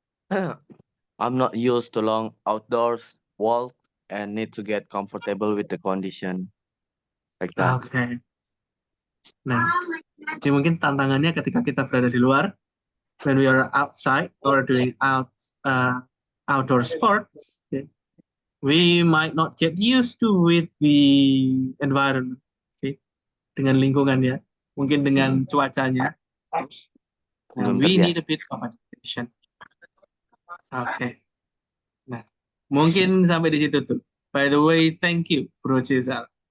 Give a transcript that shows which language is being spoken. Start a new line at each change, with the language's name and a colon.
English: I'm not used to long outdoors walk and need to get comfortable with the condition like that.
Indonesian: Oke. Nah, jadi mungkin tantangannya ketika kita berada di luar,
English: when we are outside or doing outdoor sports,
Indonesian: okay,
English: we might not get used to with the environment.
Indonesian: Okay, dengan lingkungannya, mungkin dengan cuacanya. Nah, Belum
English: we need
Indonesian: terbiasa.
English: a bit of adaptation. Oke.
Indonesian: Nah, mungkin sampai di situ tuh.
English: By the way, thank you, Bro Cesar.